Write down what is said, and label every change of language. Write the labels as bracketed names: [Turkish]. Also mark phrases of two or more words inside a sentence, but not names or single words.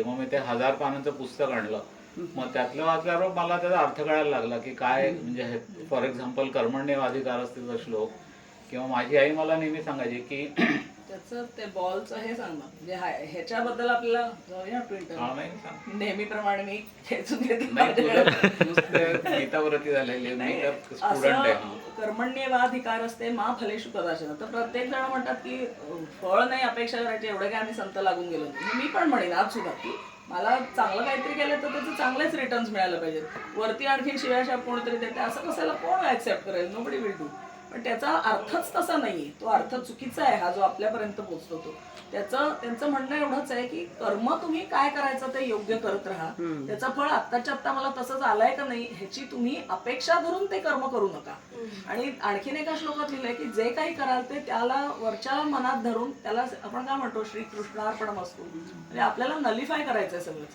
[Marathi] मग मी ते 1000 पानांचं पुस्तक आणलं. मग त्यातलं वाचल्यावर मला त्याचा अर्थ कळायला लागला की काय, म्हणजे [English] for example [Marathi] कर्मण्येवाधिकारस्तेचा श्लोक, किंवा माझी आई मला नेहमी सांगायची की त्याचं ते बॉलचं हे सांग ना, म्हणजे ह्याच्याबद्दल आपल्याला जाऊया ट्विटर. नाही सांग. नेहमीप्रमाणे मी खेचून घेते नाही, माझ्याकडे. तुझं गीतावरती झालेली, मी तर स्टुडंट आहे. [Sanskrit] असं कर्मण्येवाधिकार असते मा फलेषु कदाचन. [Marathi] तर प्रत्येक जण म्हणतात की फळ नाही अपेक्षा करायची, एवढे काय आम्ही संत लागून गेलो. मी पण म्हणेन आज सुद्धा की मला चांगलं काहीतरी केलं तर त्याचे चांगलेच रिटर्न्स मिळायला पाहिजेत. वरती आणखीन शिव्याशाप कोणीतरी देते असं कशाला कोण ऍक्सेप्ट करेल? [English] Nobody will do. [Marathi] पण त्याचा अर्थच तसा नाहीये, तो अर्थ चुकीचा आहे हा जो आपल्यापर्यंत पोहोचतो तो. त्यांचं म्हणणं एवढंच आहे की कर्म तुम्ही काय करायचं ते योग्य करत राहा. त्याचं फळ आत्ताच्या आत्ता मला तसंच आलंय का नाही ह्याची तुम्ही अपेक्षा धरून ते कर्म करू नका. आणि आणखीन एका श्लोकात लिहिलंय की जे काही कराल ते त्याला वरच्या मनात धरून, त्याला आपण काय म्हणतो श्रीकृष्णार्पणमस्तु, म्हणजे आपल्याला नलिफाय करायचंय सगळंच.